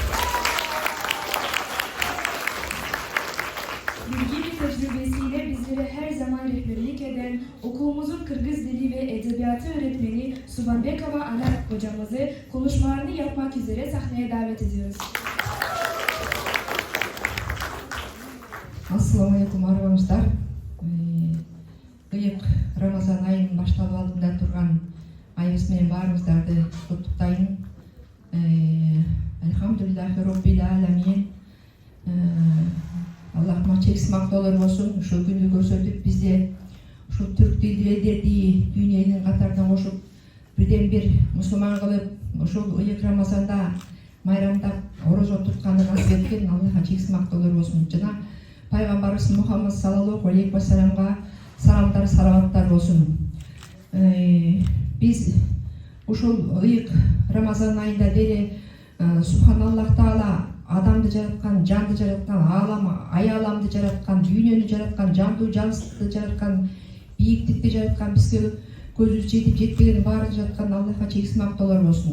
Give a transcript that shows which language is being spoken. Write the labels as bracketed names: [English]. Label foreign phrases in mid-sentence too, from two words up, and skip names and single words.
[Turkish] Bilgi ve tecrübesiyle bizlere her zaman rehberlik eden okulumuzun Kırgız Dili ve Edebiyatı öğretmeni Subhanbekova Anar hocamızı konuşmalarını yapmak üzere sahneye davet ediyoruz. [Arabic] السلام عليكم [Kyrgyz] арбаңыздар. Ыйык Рамазан айынын башталып алдында турган айыбыз менен баарыңыздарды куттуктайм. [Arabic] الحمد لله رب العالمين. [Kyrgyz] Аллахыма чексиз мактоолор болсун. Ушул күндү көрсөтүп бизде ушул түрк тилдерди дүйнөнүн катарына кошуп бирден бир мусулман кылып ушул ыйык Рамазанда майрамдап орозо тутканды насип эткен Аллахка чексиз мактоолор болсун. Жана Пайгамбарыбыз Мухаммад [Arabic] صلى الله عليه وسلم [Kyrgyz] саламдар, салаваттар болсун. Биз ушул ыйык Рамазан айында деле Субханаллах Таала адамды жараткан, жанды жараткан, аяламды жараткан, дүйнөнү жараткан, жандуу жансызды жараткан, бийиктикти жараткан, бизге көзүбүз жетип жетпеген баарын жараткан Аллахка чексиз мактоолор болсун.